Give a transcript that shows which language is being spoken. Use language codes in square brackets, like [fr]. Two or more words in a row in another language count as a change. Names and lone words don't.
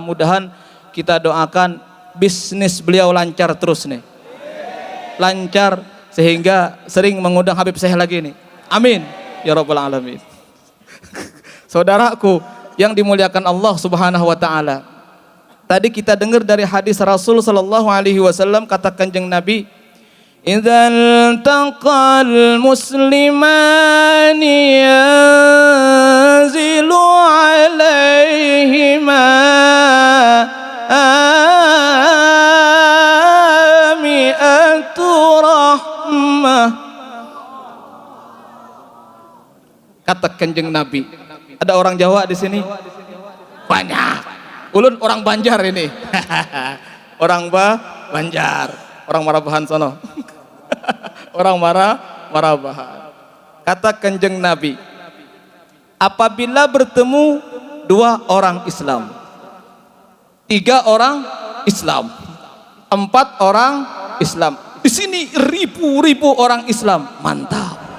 [id] Mudahan kita doakan bisnis beliau lancar terus nih. Lancar sehingga sering mengundang Habib Syekh lagi nih. [ar] آمين يا رب العالمين. [id] Saudaraku yang dimuliakan Allah [ar] سبحانه وتعالى. [id] Tadi kita dengar dari hadis Rasul [ar] صلى الله عليه وسلم, [id] kata Kanjeng Nabi, [ar] إذا التقى المسلمان ينزل عليهما مائة رحمة. [id] Kata Kanjeng Nabi. Ada orang Jawa di sini? Banyak. [bjn] Ulun orang Banjar ini. [id] Orang Banjar, orang Marabahan sono. Orang Marabahan. Kata Kanjeng Nabi, apabila bertemu dua orang Islam, tiga orang Islam, empat orang Islam, di sini ribu-ribu orang Islam, mantap.